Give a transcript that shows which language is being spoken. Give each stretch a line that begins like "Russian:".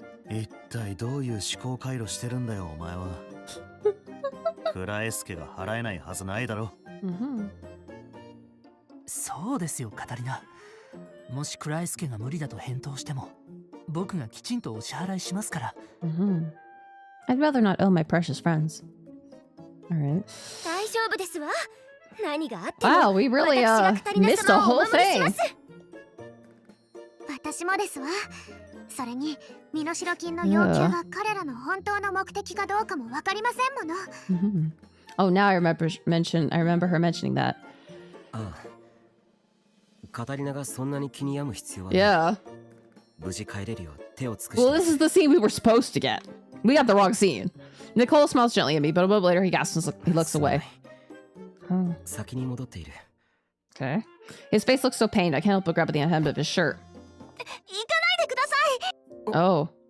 Japanese: 一体どういう思考回路してるんだよお前は。クラエスケが払えないはずないだろ。そうですよカタリナ。もしクライスケが無理だと返答しても僕がきちんとお支払いしますから。
English: I'd rather not owe my precious friends. Alright.
Japanese: 大丈夫ですわ。何があっても
English: Wow, we really missed a whole thing.
Japanese: 私もですわ。それに身代金の要求が彼らの本当の目的かどうかもわかりませんもの。
English: Oh, now I remember her mentioning that.
Japanese: ああ、カタリナがそんなに気に病む必要はない。
English: Yeah.
Japanese: 無事帰れるよう手を尽くして。
English: Well, this is the scene we were supposed to get. We got the wrong scene. Nicole smiles gently at me, but a moment later he gasps and he looks away.
Japanese: 先に戻っている。
English: Okay. His face looks so pained, I can't help but grab at the hem of his shirt.
Japanese: 行かないでください。
English: Oh.